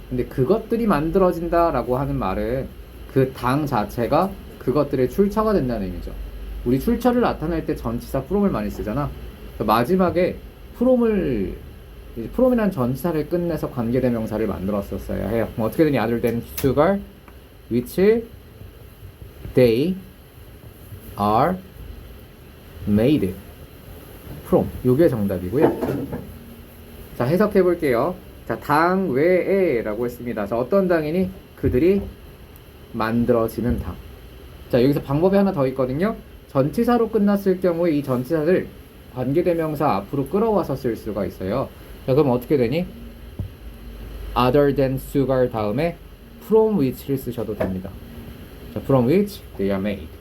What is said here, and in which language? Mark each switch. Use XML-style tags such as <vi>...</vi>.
<ko>근데 그것들이 만들어진다라고 하는 말은 그 당 자체가 그것들의 출처가 된다는 의미죠. 우리 출처를 나타낼 때 전치사 from을 많이 쓰잖아. 마지막에 from이라는 전치사를 끝내서 관계대명사를 만들었었어야 해요. 뭐 어떻게 되니?</ko> <en>other than sugar, which they are made from.</en> <ko>요게 정답이고요. 자, 해석해 볼게요. 자, 당 외에 라고 했습니다. 자, 어떤 당이니? 그들이 만들어지는 당. 자, 여기서 방법이 하나 더 있거든요. 전치사로 끝났을 경우에 이 전치사를 관계대명사 앞으로 끌어와서 쓸 수가 있어요. 자, 그럼 어떻게 되니?</ko> <en>other than sugar</en> <ko>다음에</ko> <en>from which</en> <ko>를 쓰셔도 됩니다.</ko> <en>자, from which they are made.</en>